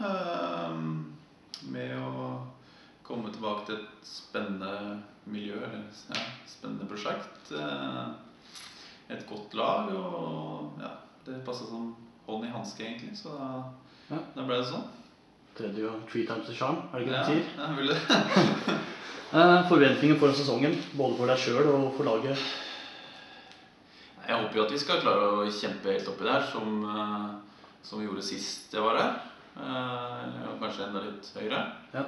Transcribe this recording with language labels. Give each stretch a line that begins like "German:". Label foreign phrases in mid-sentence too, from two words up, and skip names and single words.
Norwegian: Med å komme tilbake til et spennende miljø, eller ja, spennende prosjekt. Et godt lag, og ja, det passet som hånd i hanske egentlig, så da ble det sånn. Tredje og
English: 3 times the charm,
Norwegian: er det ikke det du sier? Ja, jeg vil det. Forventninger for sesongen, både for deg selv og for laget? Jeg håper jo at vi skal klare å kjempe helt oppi der, som vi gjorde sist jeg var her. Og kanskje enda litt høyere. Ja.